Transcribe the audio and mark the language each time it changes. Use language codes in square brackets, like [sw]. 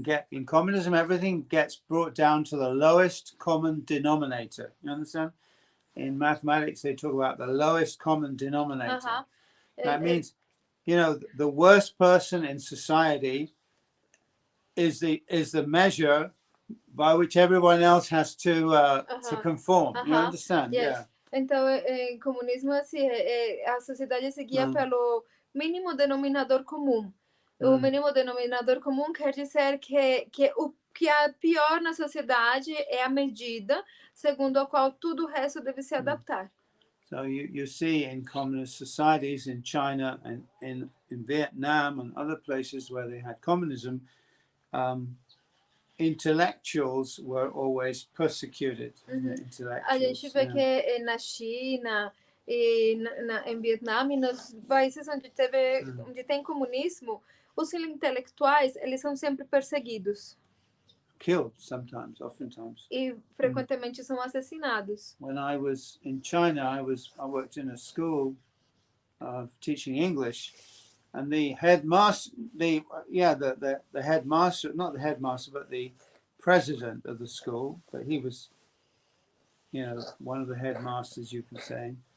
[en] In communism, everything gets brought down to the lowest common denominator. You understand? In mathematics, they talk about the lowest common denominator. That means, you know, the worst person in society is the measure by which everyone else has to conform. You understand? Yes. Yeah. [pt] Então, em comunismo, assim, a sociedade se guia pelo mínimo denominador comum. O mínimo denominador comum quer dizer que o que é pior na sociedade é a medida segundo a qual tudo o resto deve se adaptar. [en] So you see in communist societies in China and in Vietnam and other places where they had communism, intellectuals were always persecuted. [pt] A gente vê que na China e em Vietnã e nos países onde tem comunismo, os intelectuais eles são sempre perseguidos. [en] Killed sometimes, oftentimes. [pt] E frequentemente são assassinados. [en] When I was in China, I worked in a school teaching English, and the headmaster, the headmaster, not the headmaster, but the president of the school, but he was, you know, one of the headmasters, you can say.